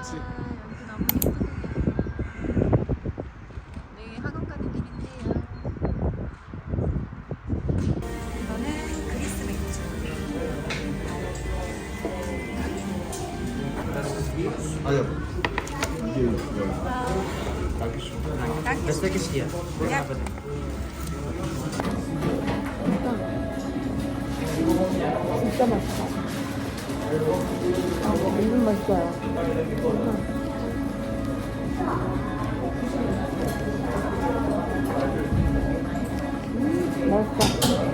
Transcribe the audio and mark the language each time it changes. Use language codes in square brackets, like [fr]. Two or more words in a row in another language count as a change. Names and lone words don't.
[ko] 여기 너무 예쁘네요. 네, 학원 가는 길인데요. 이거는 그리스 맥주. 아니야. 이게 뭐야? [de] Das Deck ist hier. Ja. [ko] 진짜 맛있다. 완전 맛있어요. 맛있다.